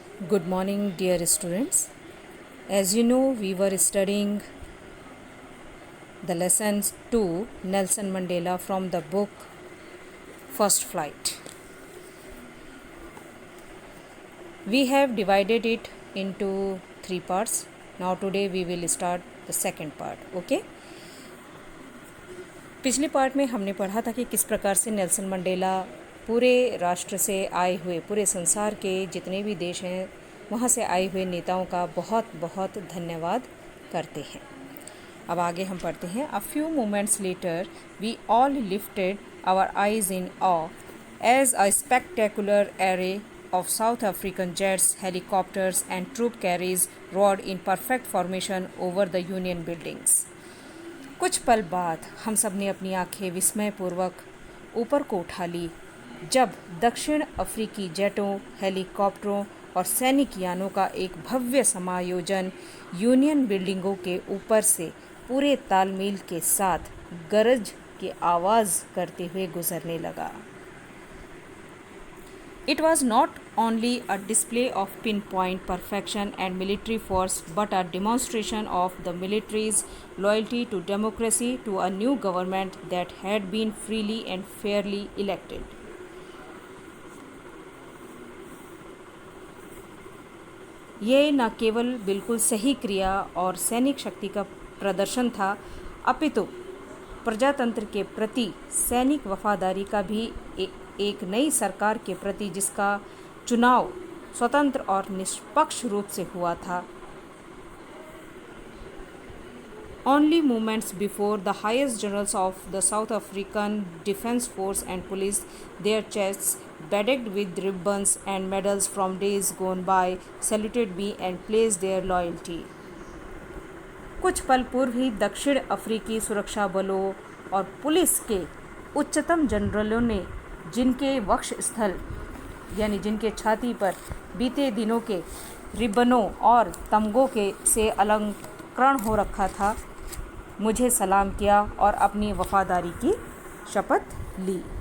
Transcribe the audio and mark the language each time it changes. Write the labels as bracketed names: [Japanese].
[English] Good morning, dear students. As you know, we were studying the lessons 2 Nelson Mandela from the book First Flight. We have divided it into 3 parts. Now, today we will start the second part. Okay? [Hindi] पिछले part में हमने पढ़ा था कि किस प्रकार से Nelson Mandela पूरे राष्ट्र से आए हुए, पूरे संसार के जितने भी देश हैं वहाँ से आए हुए नेताओं का बहुत बहुत धन्यवाद करते हैं। अब आगे हम पढ़ते हैं। [English] A few moments later we all lifted our eyes in awe as a spectacular array of South African jets, helicopters and troop carriers roared in perfect formation over the Union buildings. [Hindi] कुछ पल बाद हम सब ने अपनी आंखें विस्मयपूर्वक ऊपर को उठा ली जब दक्षिण अफ्रीकी जेटों, हेलीकॉप्टरों और सैनिक यानों का एक भव्य समायोजन यूनियन बिल्डिंगों के ऊपर से पूरे तालमेल के साथ गरज की आवाज़ करते हुए गुजरने लगा। [English] It was not only a display of pinpoint perfection and military force, but a demonstration of the military's loyalty to democracy, to a new government that had been freely and fairly elected. [Hindi] ये न केवल बिल्कुल सही क्रिया और सैनिक शक्ति का प्रदर्शन था, अपितु प्रजातंत्र के प्रति सैनिक वफादारी का भी एक नई सरकार के प्रति जिसका चुनाव स्वतंत्र और निष्पक्ष रूप से हुआ था। [English] Only moments before, the highest generals of the South African Defence Force and police, their chests bedecked with ribbons and medals from days gone by, saluted me and pledged their loyalty. [Hindi] कुछ पल पूर्व ही दक्षिण अफ्रीकी सुरक्षा बलों और police के उच्चतम जनरलों ने जिनके वक्ष स्थल यानी जिनके छाती पर बीते दिनों के रिबनों और तमगों के से अलंकरण हो रखा था, मुझे सलाम किया और अपनी वफादारी की शपथ ली।